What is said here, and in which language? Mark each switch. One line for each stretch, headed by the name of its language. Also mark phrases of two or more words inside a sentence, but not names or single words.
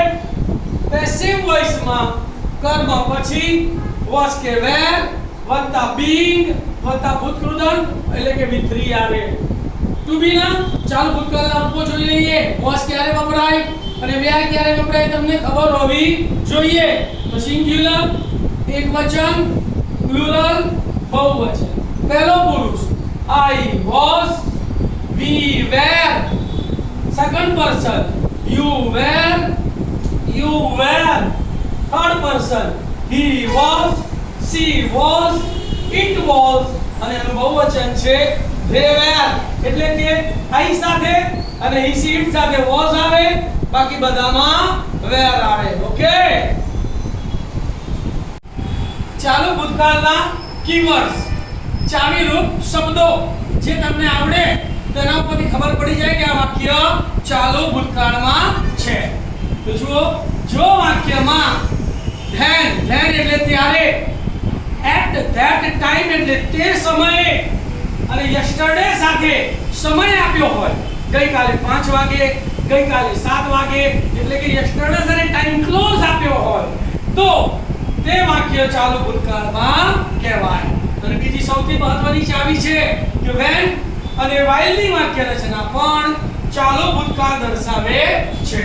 Gujarati: પેસિવ વોઇસમાં કર્મ પછી વોસ કે વેર વત્તા બીંગ વત્તા ભૂતકૃદંત એટલે કે V3 આવે।
English: to be
Gujarati: ના ચાલુ ભૂતકાળના રૂપો જોઈ લઈએ। વોસ ક્યારે વપરાય અને વેર ક્યારે વપરાય તમને ખબર હોવી જોઈએ। તો સિંગ્યુલર એકવચન, પ્લુરલ બહુવચન। પહેલો પુરુષ
English: I was, we were। second person you were, third person he was, she was, it was
Gujarati: અને એનું બહુવચન છે
English: they were।
Gujarati: એટલે કે I સાથે અને
English: he she it
Gujarati: સાથે was આવે, બાકી બધામાં were આવે। ઓકે, ચાલુ ભૂતકાળના કીવર્ડ્સ ચાવી રૂપ શબ્દો જે તમને આવડે તેના ઉપરથી ખબર પડી જાય કે આ વાક્ય ચાલુ ભૂતકાળમાં છે। તો જુઓ, જો વાક્યમાં then એટલે ત્યારે,
English: at that time
Gujarati: એટલે તે સમયે અને yesterday સાથે સમય આપ્યો હોય, ગઈકાલે 5 વાગે, ગઈકાલે 7 વાગે એટલે કે yesterday સાથે
English: time clause
Gujarati: આપ્યો હોય તો તે વાક્ય ચાલુ ભૂતકાળમાં કહેવાય। અને બીજી સૌથી મહત્વની ચાવી છે કે when અને while ની વાક્ય રચના પણ ચાલુ ભૂતકાળ દર્શાવે છે।